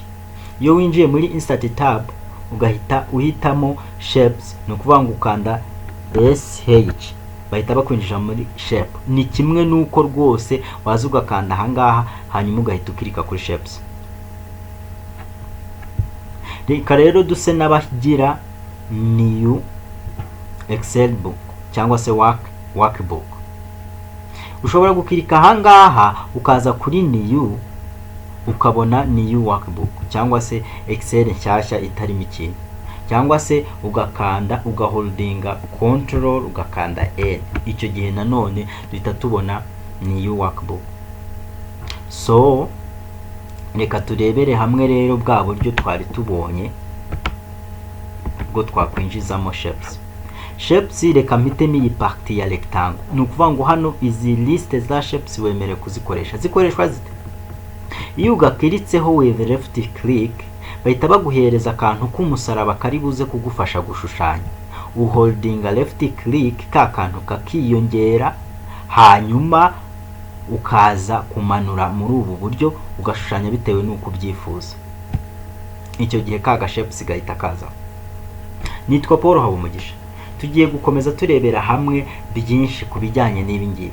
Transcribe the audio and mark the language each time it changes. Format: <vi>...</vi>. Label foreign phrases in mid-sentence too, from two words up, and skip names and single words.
<rw>Iyo winjiye muri</rw> <en>insert tab</en> <rw>ugahita uhitamo shapes, ni ukuvuga ngo ukanda SH bahita bakwinjira muri shape. Ni kimwe nuko rwose waza ugakanda aha ngaha hanyuma ugahita ukirika kuri shapes. Reka rero duse n'abagira</rw> <en>new Excel book</en> <rw>cyangwa se workbook. Ushobora gukirika aha ngaha ukaza kuri new ukabona</rw> <en>new workbook</en> <rw>cyangwa se Excel nshyashya itarimo ikintu, cyangwa se ugakanda ugaholdinga control ugakanda N. Icyo gihe nanone duhita tubona</rw> <en>new workbook.</en> <rw>So reka turebere hamwe rero bwa buryo twari tubonye bwo twakwinjizamo shapes. Shapes reka mpitemo iyi parti ya rectangle. Ni ukuvuga ngo hano izi liste za shapes wemere kuzikoresha. Zikoreshwa zite? Iyo ugakiritseho</rw> <en>with left click</en> <rw>bahita baguhereza akantu k'umusaraba kari buze kugufasha gushushanya. Uholdinga</rw> <en>left click</en> <rw>ka kantu kakiyongera, hanyuma ukaza kumanura muri ubu buryo ugashushanya bitewe n'uko ubyifuza. Icyo gihe ka gashapes gahita kaza. Nitwa Paul Habumugisha. Tugiye gukomeza turebera hamwe byinshi ku bijyanye n'ibi ngibi.</rw>